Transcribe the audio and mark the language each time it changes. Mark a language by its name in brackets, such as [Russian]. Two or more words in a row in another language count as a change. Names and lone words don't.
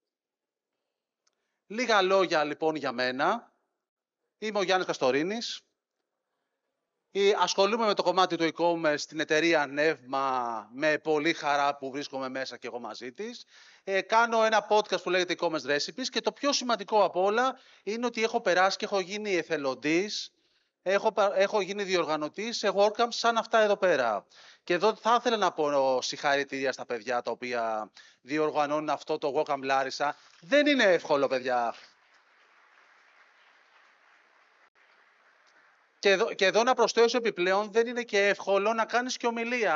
[Greek] Λίγα λόγια λοιπόν για μένα. Είμαι ο Γιάννης Καστορίνης. Ασχολούμαι με το κομμάτι του e-commerce στην εταιρεία Νεύμα με πολύ χαρά που βρίσκομαι μέσα και εγώ μαζί της. Κάνω ένα podcast που λέγεται e-commerce recipes και το πιο σημαντικό απ' όλα είναι ότι έχω περάσει και έχω γίνει εθελοντής, έχω γίνει διοργανωτής σε WordCamp σαν αυτά εδώ πέρα. Και εδώ θα ήθελα να πω συγχαρητήρια στα παιδιά τα οποία διοργανώνουν αυτό το WordCamp Larissa. Δεν είναι εύκολο, παιδιά. Και εδώ να προσθέσω επιπλέον, δεν είναι και εύκολο να κάνεις και ομιλία.